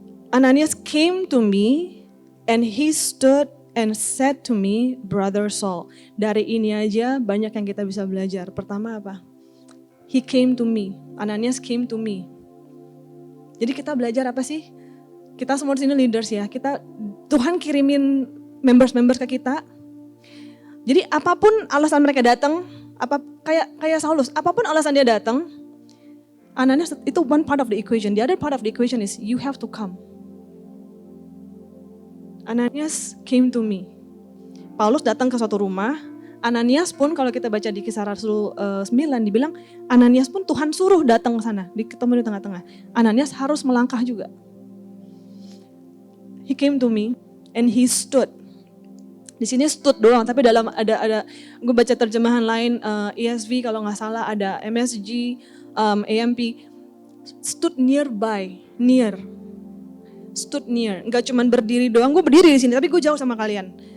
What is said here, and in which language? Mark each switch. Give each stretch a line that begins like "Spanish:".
English: Ananias came to me and he stood and said to me, Brother Saul.
Indonesian: Dari ini aja banyak yang kita bisa belajar. Pertama apa?
English: He came to me. Ananias came to me.
Indonesian: Jadi kita belajar apa sih? Kita semua di sini leaders ya. Tuhan kirimin members ke kita. Jadi apapun alasan mereka datang, kayak Saulus, apapun alasan dia datang, Ananias itu
English: one part of the equation. The other part of the equation is you have to come. Ananias came to me.
Indonesian: Paulus datang ke suatu rumah. Ananias pun kalau kita baca di Kisah Rasul 9 dibilang Ananias pun Tuhan suruh datang ke sana, ketemu di tengah-tengah. Ananias harus melangkah juga.
English: He came to me and he stood.
Indonesian: Di sini stood doang, tapi dalam ada gue baca terjemahan lain ESV kalau nggak salah, ada MSG, AMP,
English: stood nearby, near. Stood near,
Indonesian: nggak cuman berdiri doang, gue berdiri di sini tapi gue jauh sama kalian.